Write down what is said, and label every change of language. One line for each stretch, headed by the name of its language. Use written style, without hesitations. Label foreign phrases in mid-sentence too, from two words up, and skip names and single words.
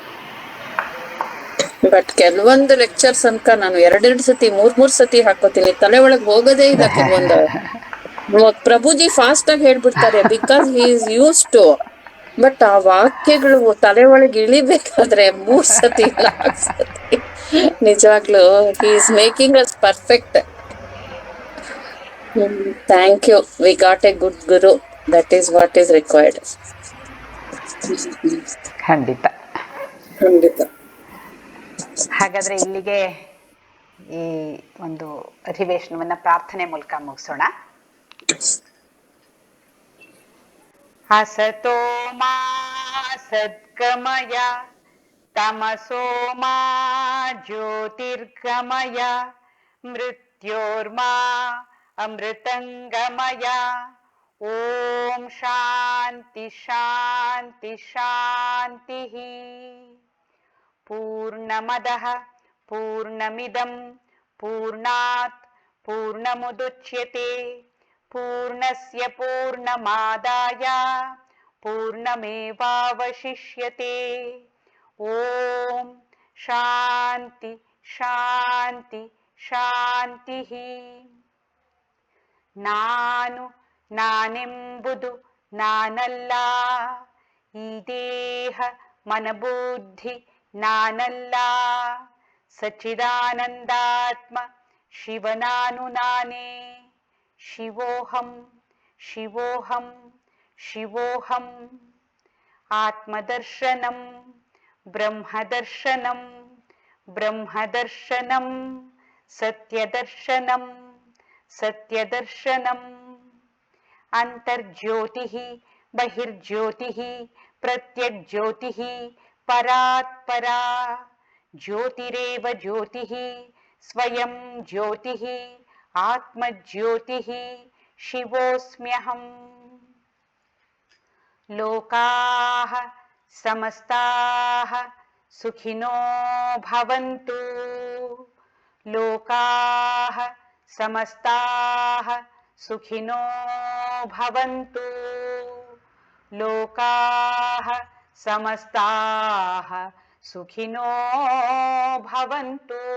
Kannada: ಬಟ್ ಕೆಲವೊಂದು ಲೆಕ್ಚರ್ಸ್ ಅನ್ಕ ನಾನು ಎರಡೆರಡು ಸತಿ ಮೂರ್ ಸತಿ ಹಾಕೋತೀನಿ, ತಲೆ ಒಳಗ್ ಹೋಗೋದೇ ಇಲ್ಲ ಕೆಲವೊಂದು. ಪ್ರಭುಜಿ ಫಾಸ್ಟ್ ಆಗಿ ಹೇಳ್ಬಿಡ್ತಾರೆ,
English: because he is used to.
Kannada: ಬಟ್ ಆ ವಾಕ್ಯಗಳು ತಲೆ ಒಳಗೆ ಇಳಿಬೇಕಾದ್ರೆ 3 ಸತಿ 4 ಸತಿ ನಿಜವಾಗ್ಲು
English: he is making us perfect. Thank you. We got a good guru. That is what is required.
Kannada: ಖಂಡಿತ. ಹಾಗಾದ್ರೆ ಇಲ್ಲಿಗೆ ಈ ಒಂದು ಅಧಿವೇಶನವನ್ನ ಪ್ರಾರ್ಥನೆ ಮೂಲಕ ಮುಗಿಸೋಣ.
Sanskrit: ಅಸತೋ ಮಾ ಸದ್ಗಮಯ ತಮಸೋ ಮಾ ಜ್ಯೋತಿರ್ಗಮಯ ಮೃತ್ಯೋರ್ಮಾ ಅಮೃತಂಗಮಯ. ಓಂ ಶಾಂತಿ ಶಾಂತಿ ಶಾಂತಿ. ಪೂರ್ಣಮದಃ ಪೂರ್ಣಮಿದಂ ಪೂರ್ಣಾತ್ ಪೂರ್ಣಮುದಚ್ಯತೆ ಪೂರ್ಣಸ್ಯ ಪೂರ್ಣಮಾದಾಯ ಪೂರ್ಣಮೇವಾವಶಿಷ್ಯತೆ. ಓಂ ಶಾಂತಿ ಶಾಂತಿ ಶಾಂತಿ.
Kannada: ನಾನೆಂಬುದು ನಾನಲ್ಲ, ಈ ದೇಹ ಮನಬುದ್ಧಿ ನಾನಲ್ಲ, ಸಚ್ಚಿದಾನಂದಾತ್ಮ ಶಿವನಾನು ನಾನೇ.
Sanskrit: ಶಿವೋಹಂ ಶಿವೋಹಂ ಶಿವೋಹಂ. ಆತ್ಮದರ್ಶನಂ ಬ್ರಹ್ಮದರ್ಶನಂ ಬ್ರಹ್ಮದರ್ಶನಂ ಸತ್ಯದರ್ಶನಂ ಸತ್ಯದರ್ಶನಂ. ಅಂತರ್ಜ್ಯೋತಿಃ ಬಹಿರ್ಜ್ಯೋತಿಃ ಪ್ರತ್ಯಗ್ಜ್ಯೋತಿಃ ಪರಾತ್ ಪರಾ. ಜ್ಯೋತಿರೇವ ಜ್ಯೋತಿಃ ಸ್ವಯಂ ಜ್ಯೋತಿಃ ಆತ್ಮಜ್ಯೋತಿಃ ಶಿವೋಸ್ಮ್ಯಹಂ. ಲೋಕಾಃ ಸಮಸ್ತಾಃ ಸುಖಿನೋ ಭವಂತು. ಲೋಕಾಃ ಸಮಸ್ತಾಃ ಸುಖಿನೋ ಭವಂತು. ಲೋಕಾಃ ಸಮಸ್ತಾಃ ಸುಖಿನೋ ಭವಂತು.